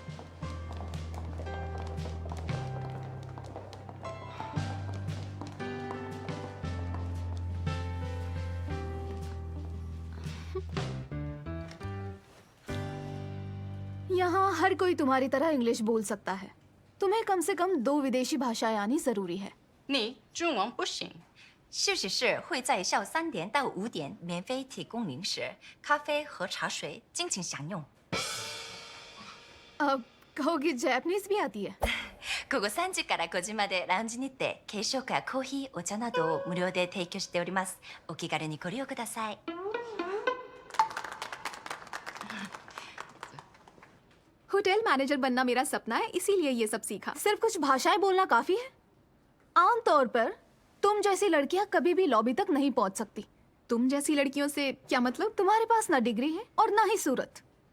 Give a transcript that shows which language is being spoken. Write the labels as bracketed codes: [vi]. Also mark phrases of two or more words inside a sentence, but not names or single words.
[hi] यहाँ हर कोई तुम्हारी तरह इंग्लिश बोल सकता है। तुम्हें कम से कम 2 विदेशी भाषाएं आनी जरूरी है। [zh] 你中文不行。休息室会在下午3点到5点免费提供零食、咖啡和茶水，敬请享用。 [hi] अब कहोगी जैपनीज भी आती है? [ja] 午後3時から5時までラウンジにて軽食やコーヒー、お茶などを無料で提供しております。お気軽にご利用ください。 [en] hotel manager [hi] बनना मेरा सपना है, इसीलिए ये सब सीखा। सिर्फ कुछ भाषाएं बोलना काफी है। आमतौर पर तुम जैसी लड़कियां कभी भी लॉबी तक नहीं पहुंच सकती। तुम जैसी लड़कियों से क्या मतलब? तुम्हारे पास ना डिग्री है और ना ही सूरत।